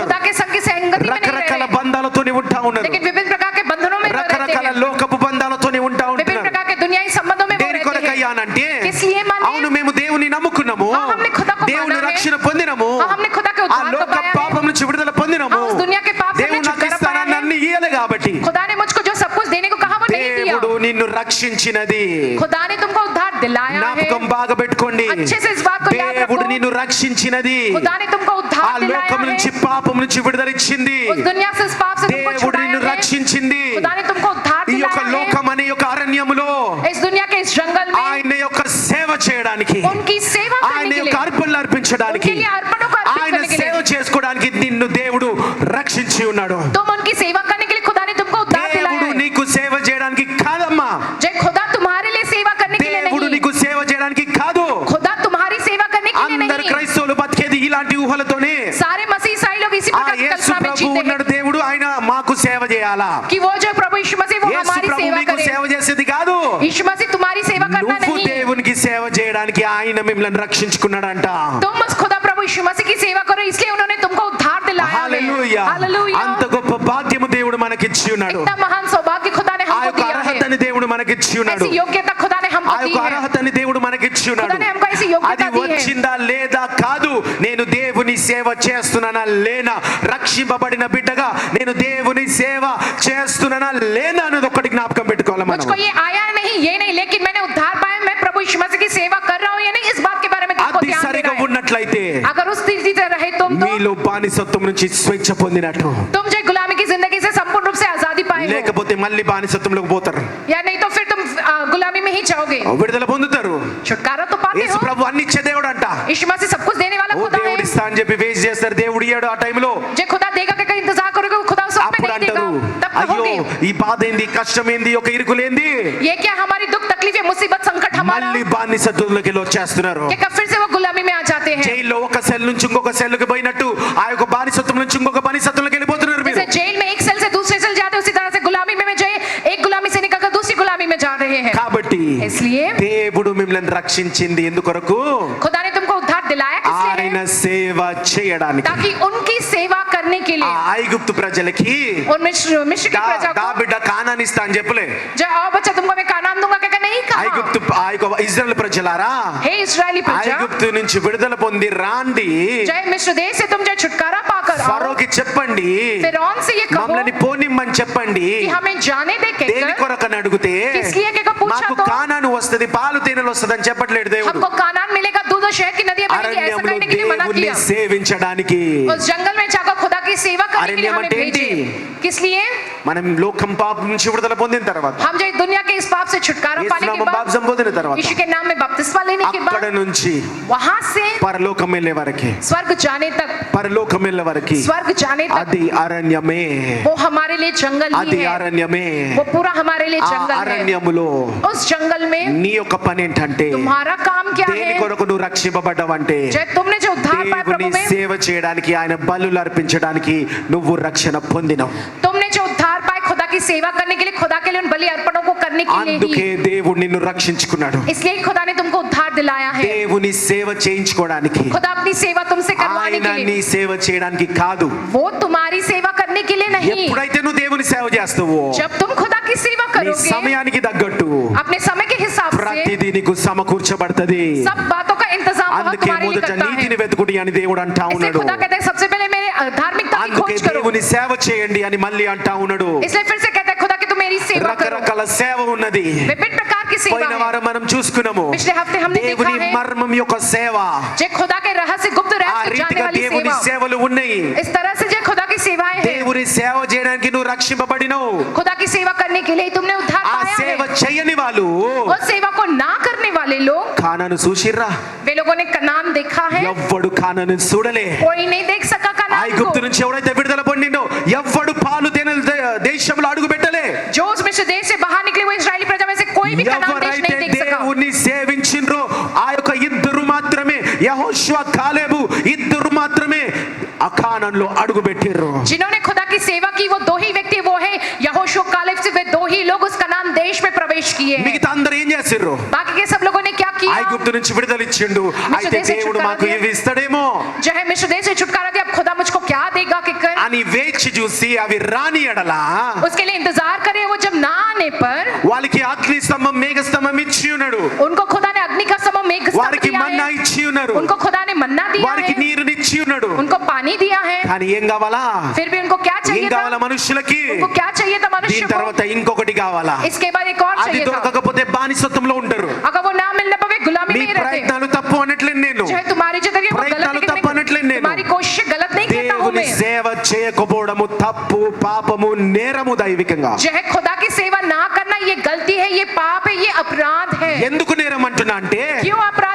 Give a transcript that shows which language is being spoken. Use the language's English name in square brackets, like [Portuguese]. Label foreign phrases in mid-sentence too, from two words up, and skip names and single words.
[Hindi] खुदा के संग की संगति में नहीं रह [Telugu] రకరకాల [Hindi] रहे. [Telugu] బంధాలతోనే ఉంటా ఉన్నారు, [Hindi] लेकिन विभिन्न प्रकार के बंधनों में रहते [Telugu] రకరకాల [Hindi] हैं. [Telugu] లోకపు బంధాలతోనే ఉంటా [Hindi] विभिन्न [Telugu] ఉంటున్నారు. [Hindi] प्रकार के दुनियाई संबंधों में वो [Telugu] దేని [Hindi] रहते हैं. [Telugu] కొరకయ్యానంటే, [Hindi] किस लिए माने? [Telugu] అవును మేము దేవుని నమ్ముకున్నాము, [Hindi] हाँ, हमने खुदा को [Telugu] దేవుని [Hindi] माना है. [Telugu] రక్షణ పొందినాము, [Hindi] हाँ, हमने खुदा के [Telugu] ఆ [Hindi] उद्धार को [Telugu] లోక [Hindi] पाया है. [Telugu] పాపం నుంచి విడుదల పొందినాము, [Hindi] हाँ, उस दुनिया के पाप से [Telugu] దేవుడు [Hindi] हमने [Telugu] నాకు [Hindi] छुटकारा पाया [Telugu] ఇస్తానని [Hindi] है. [Telugu] అన్ని ఇయ్యలే కాబట్టి [Hindi] खुदा ने मुझको जो सब कुछ देने को कहा वो नहीं दिया. [Telugu] దేవుడు నిన్ను రక్షించినది, [Hindi] खुदा ने तुमको उद्धार दिलाया है। [Telugu] జ్ఞాపకం బాగా పెట్టుకోండి. [Hindi] अच्छे से इस बात को याद [Telugu] దేవుడు [Hindi] रखो। [Telugu] నిన్ను రక్షించినది, [Hindi] खुदा ने तुमको [Telugu] ఆ [Hindi] उद्धार दिलाया [Telugu] లోకం [Hindi] है। [Telugu] నుంచి పాపం నుంచి విడుదల ఇచ్చింది. [Hindi] उस दुनिया से इस पाप से तुमको [Telugu] దేవుడు [Hindi] छुड़ाया [Telugu] నిన్ను [Hindi] है। [Telugu] రక్షించింది. [Hindi] खुदा ने तुमको उद्धार [Telugu] ఈ యొక్క [Hindi] दिलाया है। [Telugu] లోకం అనే యొక్క అరణ్యములో [Hindi] इस दुनिया के इस जंगल में [Telugu] ఆయన యొక్క సేవ చేయడానికి, [Hindi] उनकी सेवा करने [Telugu] ఆయన [Hindi] के [Telugu] యొక్క [Hindi] लिए, [Telugu] అర్పణలు అర్పించడానికి, [Hindi] उनके लिए अर्पणों को अर्पित [Telugu] ఆయన [Hindi] करने के [Telugu] సేవ [Hindi] लिए, [Telugu] చేసుకోవడానికి నిన్ను దేవుడు రక్షించి ఉన్నాడు. [Hindi] तुम उनकी सेवा करने के लिए खुदा ने तुमको उद्धार दिलाया [Telugu] దేవుడు [Hindi] है। [Telugu] నీకు సేవ చేయడానికి కాదమ్మా, [Hindi] जय खुदा तुम्हारे लिए सेवा करने के लिए [Telugu] దేవుడు [Hindi] नहीं, [Telugu] నీకు సేవ చేయడానికి కాదు. [Hindi] खुदा तुम्हारी सेवा करने के लिए [Telugu] అందరు [Hindi] नहीं। [Telugu] క్రైస్తవులు బతికేది ఇలాంటి ఊహలతోనే. [Hindi] सारे मसीह ईसाई लोग इसी [Telugu] ఆ [Hindi] प्रकार की [Telugu] యేసు [Hindi] कल्पना में [Telugu] ప్రభు [Hindi] जीते [Telugu] ఉన్నాడు, [Hindi] हैं [Telugu] దేవుడు ఆయన మాకు సేవ చేయాలా. [Hindi] कि वो जो प्रभु यीशु मसीह वो [Telugu] యేసు [Hindi] हमारी [Telugu] ప్రభు [Hindi] सेवा [Telugu] నీకు [Hindi] करे। [Telugu] సేవ చేసేది కాదు, [Hindi] यीशु मसीह तुम्हारी सेवा करना [Telugu] నువ్వు [Hindi] नहीं। [Telugu] దేవునికి సేవ చేయడానికి ఆయన మిమ్మల్ని రక్షించుకున్నాడంట. [Hindi] तुम उस खुदा प्रभु यीशु मसीह की सेवा करो, इसलिए उन्होंने तुमको उद्धार दिलाया है। [Telugu] హల్లెలూయా. [Hindi] हालेलुया। [Telugu] అంత గొప్ప భాగ్యము దేవుడు మనకిచ్చి ఉన్నాడు. [Hindi] इतना महान सौभाग्य खुदा ने [Telugu] ఆ [Hindi] हमको [Telugu] యొక్క [Hindi] दिया है। [Telugu] అర్హతని దేవుడు మనకిచ్చి ఉన్నాడు. [Hindi] ऐसी योग्यता खुदा ने [Telugu] ఆ [Hindi] हमको दी [Telugu] యొక్క [Hindi] है। [Telugu] అర్హతని దేవుడు మనకిచ్చి ఉన్నాడు. [Hindi] खुदा ने हमको ऐसी योग्यता [Telugu] అది [Hindi] दी है। [Telugu] వచ్చిందా లేదా కాదు, నేను దేవుని సేవ చేస్తున్నానా లేనా, రక్షింపబడిన బిడ్డగా నేను దేవుని సేవ చేస్తున్నానా లేనా అనేది ఒక్కటి జ్ఞాపకం పెట్టుకోవాలి మనం. [Hindi] मुझको ये आया नहीं, ये नहीं, लेकिन मैंने उद्धार पाया, मैं प्रभु यीशु मसीह की सेवा कर रहा हूँ या नहीं, इस बात के बारे में तुमको [Telugu] అది [Hindi] ध्यान [Telugu] సరిగా [Hindi] देना है। [Telugu] ఉన్నట్లయితే [Hindi] अगर उस स्थिति से रहे तुम तो [Telugu] మీలో బానిసత్వం నుంచి స్వేచ్ఛ పొందినట్టు, [Hindi] तुम जो गुलामी की जिंदगी से संपूर्ण रूप से आजादी पाए हो, [Telugu] లేకపోతే మళ్ళీ బానిసత్వంలోకి పోతారు, [Hindi] या नहीं तो फिर तुम गुलामी में ही जाओगे। [Telugu] విడుదల పొందుతారు. [Hindi] छुटकारा तो पाते [Telugu] యేసు [Hindi] हो। [Telugu] ప్రభు అన్ని ఇచ్చే దేవుడు అంట. [Hindi] यीशु मसीह सब कुछ देने वाला [Telugu] ఓ [Hindi] खुदा है। [Telugu] దేవుడు ఇస్తా అని చెప్పి వేస్ట్ చేస్తారు. దేవుడు ఇయ్యాడు ఆ టైంలో. [Hindi] जो खुदा देगा का इंतजार करोगे, वो खुदा उस वक्त [Telugu] అప్పుడు [Hindi] में नहीं देगा, [Telugu] అంటారు, [Hindi] तब [Telugu] అయ్యో [Hindi] कहोगे [Telugu] ఈ బాధ ఏంది, కష్టం ఏంది, ఒక ఇరుకులేంది, [Hindi] ये क्या हमारी दुख तकलीफ मुसीबत संकट हमारा, [Telugu] మళ్ళీ బానిసత్వంలోకి వచ్చేస్తున్నారు. [Hindi] क्या फिर से वो गुलामी में आ जाते हैं। [Telugu] జైల్లో ఒక సెల్ నుంచి ఇంకొక సెల్కి పోయినట్టు ఆ యొక్క బానిసత్వం నుంచి ఇంకొక బానిసత్వంలోకి వెళ్ళిపోతున్నారు మీరు. [Hindi] जैसे जेल में एक सेल से दूसरे सेल जाते हैं, उसी तरह से गुलामी में जाए, एक गुलामी से निकलकर दूसरी गुलामी में जा रहे हैं। [Telugu] కాబట్టి [Hindi] इसलिए [Telugu] దేవుడు మిమ్మల్ని రక్షించింది ఎందుకొరకు, [Hindi] खुदा ने तुमको उद्धार दिलाया किस लिए [Telugu] ఆయన [Hindi] है? [Telugu] సేవ చేయడానికి. [Hindi] ताकि उनकी सेवा करने के [Telugu] ఆ [Hindi] लिए, [Telugu] ఐగుప్తు ప్రజలకి [Hindi] और मिस्र की प्रजा [Telugu] దా [Hindi] को, [Telugu] బిడ్డ కానాని ఇస్తా అని చెప్పలే. [Hindi] जो आओ बच्चा तुमको मैं कानान दूंगा, क्या नहीं कहा। [Telugu] ఐగుప్తు ఆ యొక్క ఇజ్రాయెల్ ప్రజలారా, [Hindi] हे इस्राएली प्रजा, [Telugu] ఐగుప్తు నుంచి విడుదల పొంది రాండి, [Hindi] जय मिस्र देश से तुम जो छुटकारा पाकर आओ, [Telugu] ఫరోకి చెప్పండి, [Hindi] फिरौन से ये कहो [Telugu] మమ్మల్ని పోనిమ్మని చెప్పండి. [Hindi] कि हमें जाने दे [Telugu] దేని [Hindi] कहकर, [Telugu] కొరకని అడిగితే [Hindi] किस लिए कहकर पूछा [Telugu] మాకు [Hindi] तो [Telugu] కానాను వస్తది, పాలు తేనెలు వస్తది అని చెప్పట్లేదు దేవుడు. [Hindi] हमको कानान मिलेगा, दूध और शहद की नदियां बहेंगी, ऐसा [Telugu] అరణ్యంలో [Hindi] करने के लिए मना [Telugu] దేవుణ్ణి [Hindi] किया। [Telugu] సేవించడానికి. [Hindi] उस जंगल में जाकर खुदा की सेवा करने के लिए [Telugu] अरण्यम [Hindi] हमें [Telugu] అంటే [Hindi] भेजे। किस लिए? [Telugu] మనం లోకం పాపం నుంచి విడుదల పొందిన తర్వాత, [Hindi] हम जो दुनिया के इस पाप से छुटकारा पाने के [Telugu] యేసునామం [Hindi] बाद, [Telugu] బాప్తిసం పొందిన తర్వాత, [Hindi] यीशु के नाम में बपतिस्मा लेने के [Telugu] అక్కడ [Hindi] बाद, [Telugu] నుంచి [Hindi] वहां से [Telugu] పరలోకం వెళ్ళే వరకి, [Hindi] स्वर्ग जाने तक, [Telugu] పరలోకం వెళ్ళే వరకి [Hindi] स्वर्ग जाने तक [Telugu] అది అరణ్యమే, [Hindi] वो हमारे लिए जंगल ही [Telugu] అది [Hindi] है। [Telugu] అరణ్యమే. [Hindi] वो पूरा हमारे लिए [Telugu] ఆ [Hindi] जंगल है। [Telugu] అరణ్యములో [Hindi] उस जंगल में [Telugu] నీ యొక్క పని ఏంటంటే, [Hindi] तुम्हारा काम क्या [Telugu] దేని [Hindi] है? [Telugu] కొరకు నువ్వు రక్షింపబడ్డావంటే, [Hindi] जय तुमने जो उद्धार पाया [Telugu] దేవుని [Hindi] प्रभु में, [Telugu] సేవ చేయడానికి, ఆయన బలులు అర్పించడానికి నువ్వు రక్షణ పొందినవు. [Hindi] तुमने जो उद्धार पाए खुदा की सेवा करने के लिए, खुदा के लिए उन बलि अर्पणों को करने के लिए [Telugu] అందుకే [Hindi] ही, [Telugu] దేవుడు నిన్ను రక్షించుకున్నాడు. [Hindi] इसलिए खुदा ने तुमको उद्धार दिलाया है। [Telugu] దేవుని సేవ చేయించుకోవడానికి, [Hindi] खुदा अपनी सेवा तुमसे करवाने [Telugu] ఆయన [Hindi] के [Telugu] నీ [Hindi] लिए, [Telugu] సేవ చేయడానికి కాదు. [Hindi] वो तुम्हारी सेवा करने के लिए नहीं। [Telugu] ఎప్పుడైతే నువ్వు దేవుని సేవ చేస్తావో, [Hindi] जब तुम खुदा की सेवा [Telugu] నీ [Hindi] करोगे, [Telugu] సమయానికి తగ్గట్టు [Hindi] अपने समय के हिसाब से [Telugu] ప్రతిదీ నీకు సమకూర్చబడుతుంది. [Hindi] सब बातों का इंतजाम बहुत [Telugu] అందుకే [Hindi] तुम्हारे लिए [Telugu] మొదట [Hindi] करता है। [Telugu] నీతిని వెతుకుడి అని దేవుడు అంటా [Hindi] इसलिए [Telugu] ఉన్నాడు. [Hindi] खुदा कहता है सबसे पहले मेरे धार्मिकता की [Telugu] అందుకే [Hindi] खोज करो। [Telugu] దేవుని సేవ చేయండి అని మళ్ళీ అంటా ఉన్నాడు. [Hindi] इसलिए फिर से कहता है खुदा कि तुम मेरी सेवा करो। [Telugu] రకరకాల సేవ ఉన్నది. [Hindi] विभिन्न प्रकार की सेवा [Telugu] పోయిన [Hindi] है। [Telugu] వారం మనం చూసుకున్నాము [Hindi] पिछले हफ्ते हमने [Telugu] దేవుని [Hindi] देखा है [Telugu] మర్మం యొక్క సేవ. [Hindi] जे खुदा के रहस्य गुप्त [Telugu] ఆ [Hindi] रहस्य जानने [Telugu] రీతిగా [Hindi] वाली [Telugu] దేవుని [Hindi] सेवा, [Telugu] సేవలు ఉన్నాయి. [Hindi] इस तरह से जो खुदा की सेवाएं हैं, [Telugu] దేవుని సేవ చేయడానికి నువ్వు రక్షింపబడినవు. [Hindi] खुदा की सेवा करने के लिए तुमने उद्धार [Telugu] ఆ [Hindi] पाया [Telugu] సేవ [Hindi] है। [Telugu] చేయని వాళ్ళు [Hindi] और सेवा को ना करने वाले लोग, [Telugu] కానాను చూసిర్రా? [Hindi] वे लोगों ने कनान देखा है, [Telugu] ఎవ్వడు కానాను చూడలే. [Hindi] कोई नहीं देख सका कनान [Telugu] ఐగుప్తు [Hindi] को। [Telugu] నుంచి ఎవరైతే విడుదల పొందిండో ఎవ్వడు పాలు తేనెల దేశంలో అడుగు పెట్టలే. [Hindi] जो उस मिस्र देश से बाहर निकले वो इस्राएली प्रजा में से कोई भी कनान देश [Telugu] ఎవరైతే [Hindi] नहीं देख सका। [Telugu] దేవుని సేవించిండ్రో ఆ యొక్క ఇద్దరు మాత్రమే, యెహోషువ కాలేబు ఇద్దరు మాత్రమే ఆ కానాన్లో అడుగు పెట్టిర్రు. [Hindi] जिन्होंने खुदा की सेवा की वो दो ही व्यक्ति, वो है यहोशू कालेब, से वे दो ही लोग उस कनान देश में प्रवेश किए हैं। [Telugu] మిగతా అందరూ ఏం చేసిర్రు? [Hindi] बाकी के सब लोगों ने क्या किया? [Telugu] ఐగుప్తు నుంచి విడుదల ఇచ్చిండు, అయితే దేశం దేవుడు చుట్టారా మాకు [Hindi] దియా? [Telugu] ఇవి ఇస్తాడేమో [Hindi] जो है मिस्र देश से छुटकारा दिया, अब खुदा मुझको क्या देगा कि कर, [Telugu] అని వేచి చూసి అవి రాని ఎడలా [Hindi] उसके लिए इंतजार करे। वो जब ना आने पर [Telugu] వాళ్ళకి అగ్ని స్తంభం మేఘ స్తంభం ఇచ్చి ఉన్నాడు, [Hindi] उनको खुदा ने अग्नि का समूह मेघ स्तंभ [Telugu] వారికి [Hindi] दिया [Telugu] మన్నా [Hindi] है, [Telugu] ఇచ్చి ఉన్నారు, [Hindi] उनको खुदा ने मन्ना दिया [Telugu] వారికి [Hindi] है, [Telugu] నీరుని ఇచ్చి ఉన్నాడు, [Hindi] उनको पानी दिया है, [Telugu] కానీ ఏం కావాలా? [Hindi] फिर भी उनको क्या [Telugu] ఏం [Hindi] चाहिए [Telugu] కావాలా [Hindi] था? [Telugu] మనుషులకి? [Hindi] उनको क्या चाहिए था मनुष्य [Telugu] దీని [Hindi] को? [Telugu] తర్వాత ఇంకొకటి కావాలా? [Hindi] इसके बाद एक और [Telugu] అది [Hindi] चाहिए था। [Telugu] దొరకకపోతే బానిసత్వంలో ఉంటారు. [Hindi] अगर वो ना मिलने पर वे गुलामी [Telugu] మీ [Hindi] में ही रहते। [Telugu] ప్రయత్నాలు తప్పు అనట్లేదు నేను, [Hindi] चाहे तुम्हारी जो तरीके वो गलत [Telugu] ప్రయత్నాలు [Hindi] लेकिन [Telugu] తప్పు అనట్లేదు నేను. [Hindi] तुम्हारी कोशिश गलत नहीं कहता हूँ [Telugu] దేవుని [Hindi] मैं। [Telugu] సేవ చేయకపోవడము తప్పు, పాపము, నేరము దైవికంగా. [Hindi] जो है खुदा की सेवा ना करना ये गलती है, ये पाप है, ये अपराध है। [Telugu] ఎందుకు నేరం అంటున్నా అంటే [Hindi] क्यों अपराध